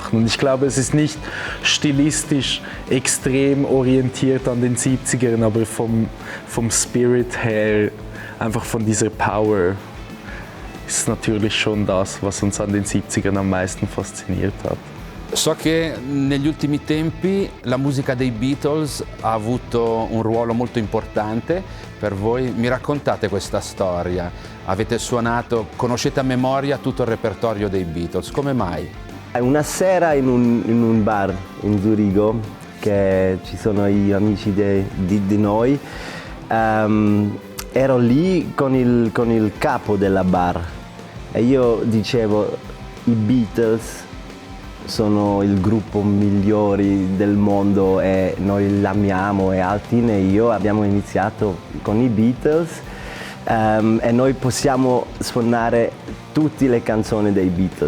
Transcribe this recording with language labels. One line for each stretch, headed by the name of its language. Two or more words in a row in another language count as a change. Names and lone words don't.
German: Und ich glaube, es ist nicht stilistisch extrem orientiert an den 70ern, aber vom Spirit her, einfach von dieser Power, ist natürlich schon das, was uns an den 70ern am meisten fasziniert hat.
Italian: So che negli ultimi tempi la musica dei Beatles ha avuto un ruolo molto importante per voi. Mi raccontate questa storia? Avete suonato, conoscete a memoria tutto il repertorio dei Beatles, come mai? Una sera in un bar in Zurigo, che ci sono gli amici di noi, ero lì con il capo della bar e io dicevo: i Beatles sono il gruppo migliore del mondo e noi l'amiamo, e Altin e io abbiamo iniziato con i Beatles e noi possiamo suonare tutte le canzoni dei Beatles.